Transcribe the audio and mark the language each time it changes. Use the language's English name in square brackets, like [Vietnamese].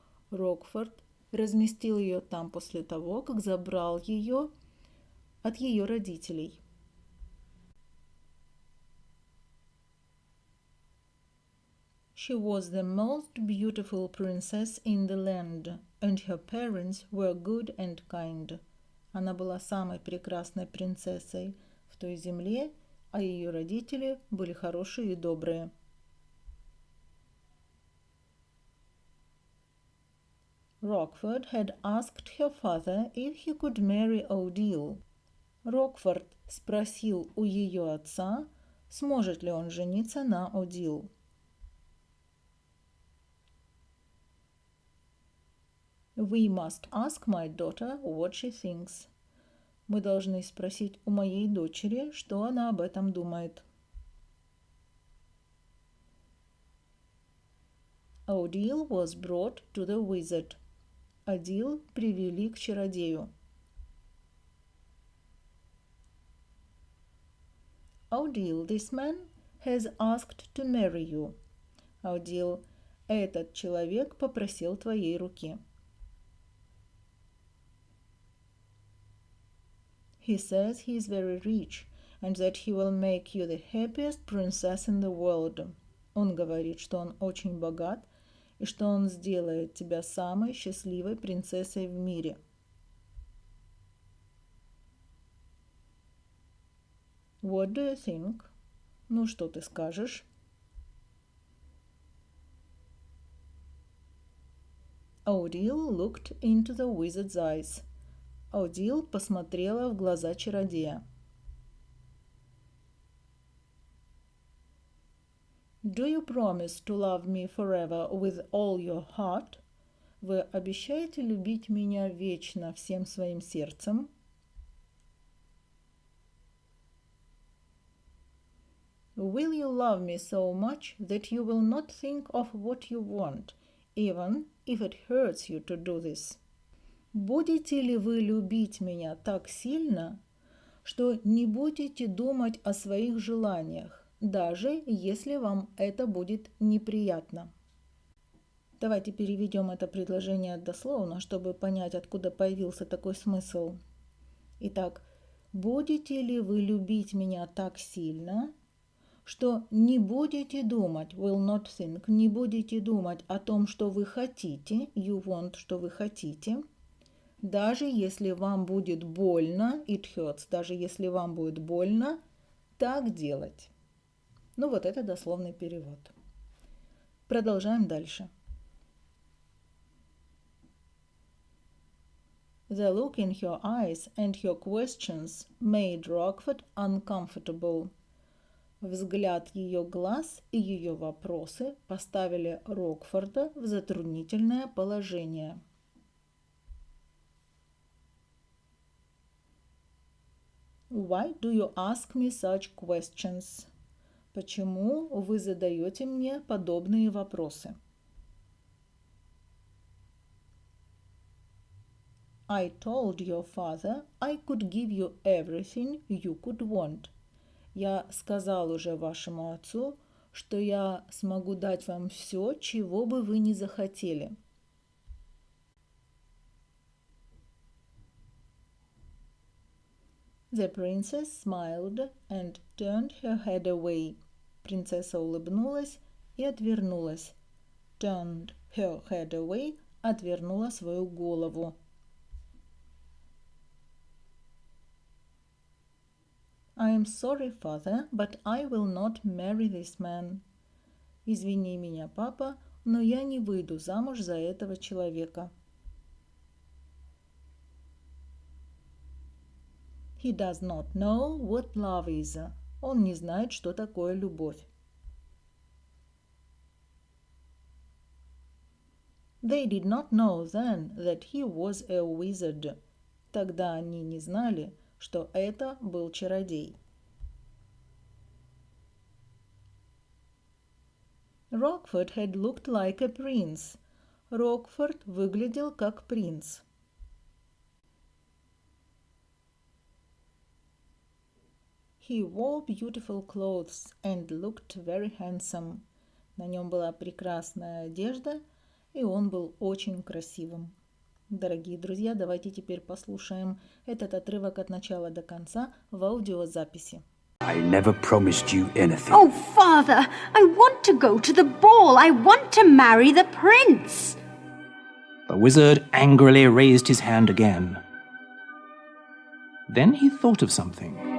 [Russian] Рокфорд разместил ее там после того, как забрал ее от ее родителей. [English] She was the most beautiful princess in the land, and her parents were good and kind. [Russian] Она была самой прекрасной принцессой в той земле, а ее родители были хорошие и добрые. [English] Rockford had asked her father if he could marry Odile. [Russian] Рокфорд спросил у ее отца, сможет ли он жениться на Odile. [English] We must ask my daughter what she thinks. [Russian] Мы должны спросить у моей дочери, что она об этом думает. [English] Odile was brought to the wizard. [Russian] Odile привели к чародею. [English] Odile, this man has asked to marry you. [Russian] Odile, этот человек попросил твоей руки. [English] He says he is very rich and that he will make you the happiest princess in the world. [Russian] Он говорит, что он очень богат и что он сделает тебя самой счастливой принцессой в мире. [English] What do you think? [Russian] Ну, что ты скажешь? [English] Odile looked into the wizard's eyes. Odile [Russian] посмотрела в глаза чародея. [English] Do you promise to love me forever with all your heart? [Russian] Вы обещаете любить меня вечно всем своим сердцем? [English] Will you love me so much that you will not think of what you want, even if it hurts you to do this? [Russian] Будете ли вы любить меня так сильно, что не будете думать о своих желаниях, даже если вам это будет неприятно? Давайте переведем это предложение дословно, чтобы понять, откуда появился такой смысл. Итак, будете ли вы любить меня так сильно, что не будете думать, [English] will not think, [Russian] не будете думать о том, что вы хотите, [English] you want, [Russian] что вы хотите, даже если вам будет больно, [English] it hurts, [Russian] даже если вам будет больно, так делать. Ну вот это дословный перевод. Продолжаем дальше. [English] The look in her eyes and her questions made Rockford uncomfortable. [Russian] Взгляд ее глаз и ее вопросы поставили Рокфорда в затруднительное положение. [English] Why do you ask me such questions? [Russian] Почему вы задаете мне подобные вопросы? [English] I told your father I could give you everything you could want. [Russian] Я сказал уже вашему отцу, что я смогу дать вам все, чего бы вы ни захотели. [English] The princess smiled and turned her head away. [Russian] Принцесса улыбнулась и отвернулась. [English] Turned her head away, [Russian] отвернула свою голову. [English] I am sorry, father, but I will not marry this man. [Russian] Извини меня, папа, но я не выйду замуж за этого человека. [English] He does not know what love is. [Russian] Он не знает, что такое любовь. [English] They did not know then that he was a wizard. [Russian] Тогда они не знали, что это был чародей. [English] Rockford had looked like a prince. [Russian] Рокфорд выглядел как принц. [English] He wore beautiful clothes and looked very handsome. [Russian] На нем была прекрасная одежда, и он был очень красивым. Дорогие друзья, давайте теперь послушаем этот отрывок от начала до конца в аудиозаписи. [English] I never promised you anything. Oh, Father, I want to go to the ball. I want to marry the prince. The wizard angrily raised his hand again. Then he thought of something.